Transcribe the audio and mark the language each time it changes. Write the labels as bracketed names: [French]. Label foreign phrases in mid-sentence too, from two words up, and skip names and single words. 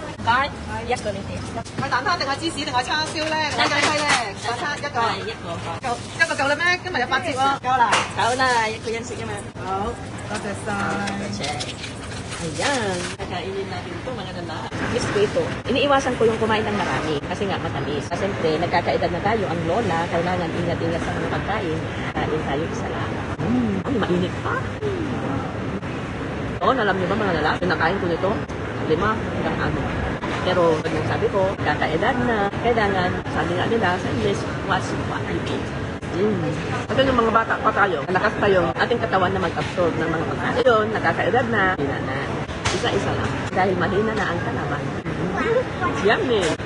[Cantonese] 該，一個呢啲。係蛋撻定係芝士定係叉燒咧？定係雞雞咧？蛋撻一個。係一個個。夠啦咩？今日有8折喎。夠啦。夠啦，一個人食啊嘛。好，多謝晒。 [Filipino] Ayan, kakainin natin ito mga dala. Miss ko ito. Iniiwasan ko yung kumain ng marami kasi nga matamis. Kasi siyempre, nagkakaedad na tayo. Ang lola, kailangan ingat-ingat sa mga pagkain. Kain tayo isa lang. Ay, mainit pa. Oo, alam niyo ba mga lalaki, pinakain ko nito 5 hanggang 6. Pero, pag sabi ko, kakaedad na, kailangan, sabi nga nila sa English, [English] watch what you eat. [Filipino] Kasi yung mga bata pa tayo, malakas pa yung ating katawan na mag-absorb ng mga pagkain. Yun, nakakaedad na, hina na. Isa-isa lang. Dahil mahina na ang kalaban. Yummy!